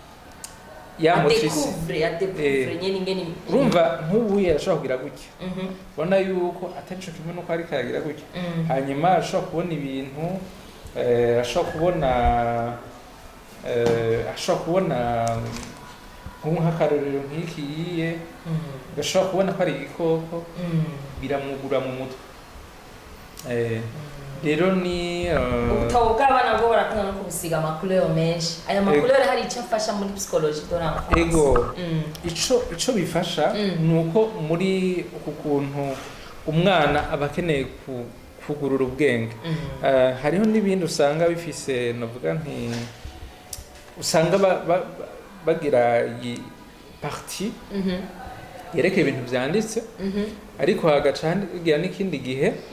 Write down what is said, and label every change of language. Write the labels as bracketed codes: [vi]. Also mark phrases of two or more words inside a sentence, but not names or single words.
[rn] urumva nk'ubu yarashobora kugira gutya ubona yuko atari co kimwe nuko ariko aragira gutya hanyuma arashobora kubona ibintu ashobora kubona nk'akarorero nk'iki yiye gashobora kubona ko ari igikoko biramwugura mu mutwe rero ni ubutabo bw'abana bwo barakunda no kubusiga amacouleur menshi aya macouleur hari icyo afasha muri [fr] psychologie de l'enfance [rn] ego ico bifasha nuko muri uku kuntu umwana aba akeneye kugurura ubwenge hariho n'ibindi usanga bifise navuga nti usanga bagira partie yerekeye ibintu vyanditse ariko hagaca hagira n'ikindi gihe